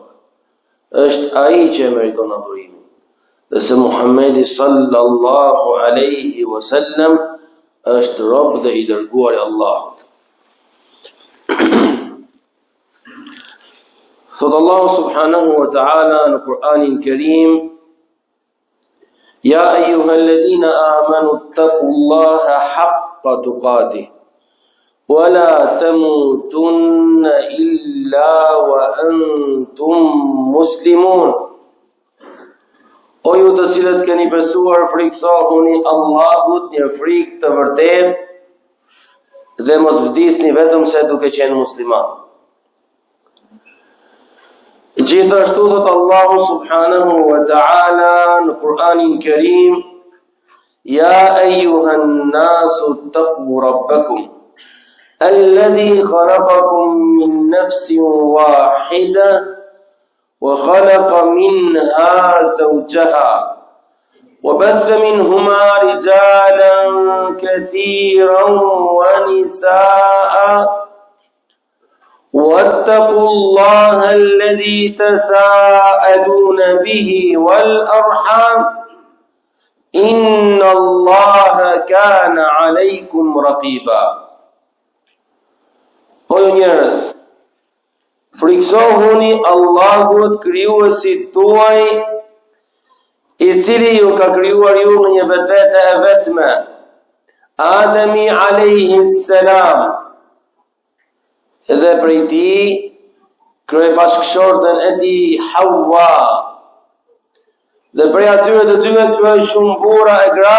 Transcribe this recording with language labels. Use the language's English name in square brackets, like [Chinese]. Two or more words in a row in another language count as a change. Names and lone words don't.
[Albanian] Është ai që e meriton adhurimin. Dhe se Muhammedi [Arabic] صلى الله عليه وسلم [Albanian] është rob dhe I dërguar I Allahut. [Arabic] Thot Allahu سبحانه وتعالى [Albanian] në Kur'anin Kerim: [Arabic] يا أيها الذين آمنوا اتقوا الله حق تقاته ولا تموتن إلا وأنتم مسلمون. [Albanian] O ju të cilët keni besuar, friksohuni Allahut një frikë të vërtet dhe mos vdisni vetëm se duke qenë musliman. Gjithashtu thot [Arabic] Allahu سبحانه وتعالى [Albanian] në Kur'anin Kerim: [Arabic] يا أيها الناس اتقوا ربكم الذي خلقكم من نفس واحدة وخلق منها زوجها وبث منهما رجالا كثيرا ونساء واتقوا الله الذي تساءلون به والأرحام إن الله كان عليكم رقيبا. [Albanian] O njerëz, friksohuni Allahut krijuesit tuaj, I cili ju ka krijuar ju në një vetvete e vetme, Ademi [Arabic] عليه السلام, [Albanian] dhe prej tij krijoi bashkëshortën e tij Hawa, dhe prej atyre të dyve krijoi shumë burra e gra.